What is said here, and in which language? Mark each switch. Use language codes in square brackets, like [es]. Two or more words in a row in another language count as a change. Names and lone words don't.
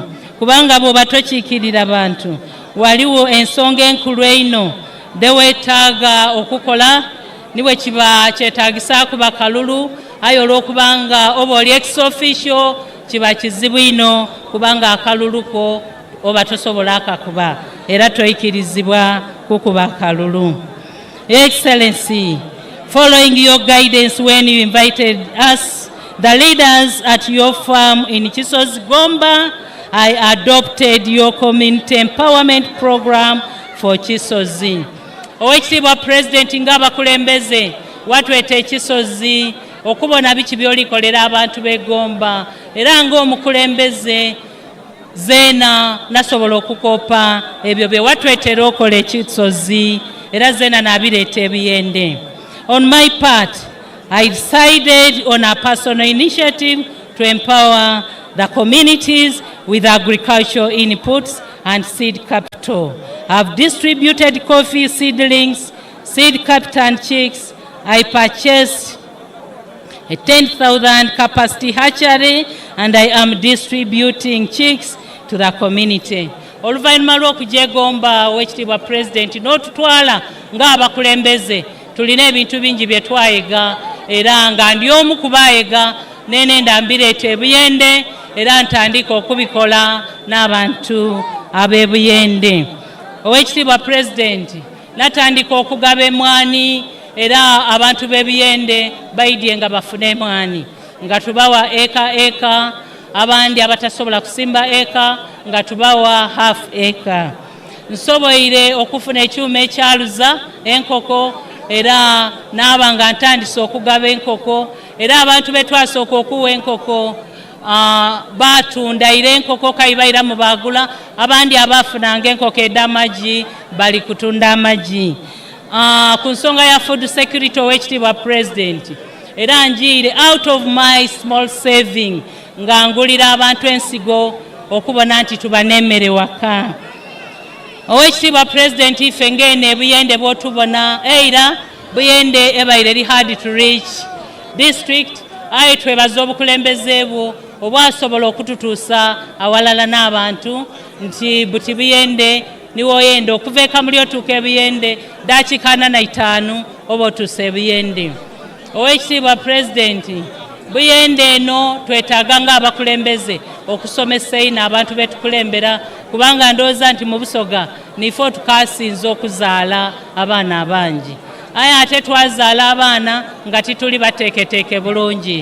[xog] Kubanga bw'oba tokiikirira abantu waliwo ensonga enkulu eino deweetaaga okukola niwe kiba kyetaagisa kuba kalulu aye olw'okubanga oba oli ex-official kiba kizibu ino kubanga akaluluko oba tosobola akakuba era toyikirizibwa kukuba akalulu. [en] Excellency, following your guidance when you invited us, the leaders at your farm in Kisozi Gomba, I adopted your community empowerment program for Kisozi. [xog] Owekitiibwa President ng'abakulembeze watweta ekisozi okubona biki byolikolera abantu b'Egomba era ng'omukulembeze zeena nasobola okukopa ebyo bye watwetera okola ekisozi era zeena nabireeta ebiyende. [en] On my part, I decided on a personal initiative to empower the communities with agricultural inputs and seed capital. I've distributed coffee seedlings, seed capital and chicks. I purchased a 10,000 capacity hatchery and I am distributing chicks to the community. [xog] Oluvannyuma lw'okujja Egomba Owekitiibwa President n'otutwala ng'abakulembeze tulina ebintu bingi bye twayiga era nga ndi omu ku bayiga n'enenda mbireeta ebuyende era ntandika okubikola n'abantu ab'ebuyende. Oweekitiibwa President natandika okugaba emmwanyi era abantu b'ebiyende bayidye nga bafune emmwanyi nga tubawa eka abandi abatasobola kusimba eka nga tubawa [en] half acre. [xog] Nsoboire okufuna ekyuma ekyaluza enkoko era naaba nga ntandise okugaba enkoko era abantu betwasooka okuwa enkoko batunda ire enkoko kayibaira mu bagula abandi abafunanga enkoko ed'amagi bali kutunda amagi. Ku nsonga ya [en] food security [xog] Oweekitiibwa President era njiire [en] out of my small saving [xog] nga ngulira abantu ensigo okubona nti tuba n'emmere waka. Oweekitiibwa President ife ngene buyende bwotubona era buyende ebaire li [en] hard to reach district [xog] aye twebaza obukulembeze bwo obwasobola okututuusa awalala n'abantu nti buti buyende niwo yende okuva ekamuli otuuka ebiyende dakiika 45 oba otuusa ebiyende. Oweekitiibwa President buyende eno twetaaga ng'abakulembeze okusomesa ino abantu betukulembera kubanga ndowooza nti mu Busoga nifo tukasinza okuzaala abaana abangi aye ate twazaala abaana nga tituli bateeketeeke bulungi.